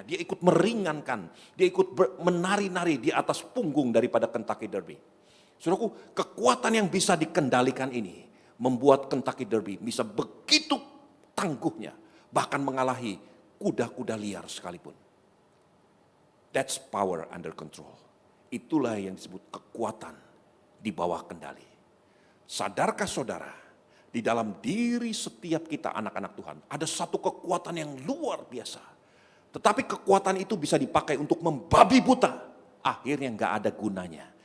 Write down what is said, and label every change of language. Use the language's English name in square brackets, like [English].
[Indonesian] Dia ikut meringankan, dia ikut menari-nari di atas punggung daripada Kentucky Derby. Saudaraku, kekuatan yang bisa dikendalikan ini membuat Kentucky Derby bisa begitu tangguhnya, bahkan mengalahi kuda-kuda liar sekalipun. [English] That's power under control. [Indonesian] Itulah yang disebut kekuatan di bawah kendali. Sadarkah saudara, di dalam diri setiap kita anak-anak Tuhan, ada satu kekuatan yang luar biasa. Tetapi kekuatan itu bisa dipakai untuk membabi buta. Akhirnya gak ada gunanya.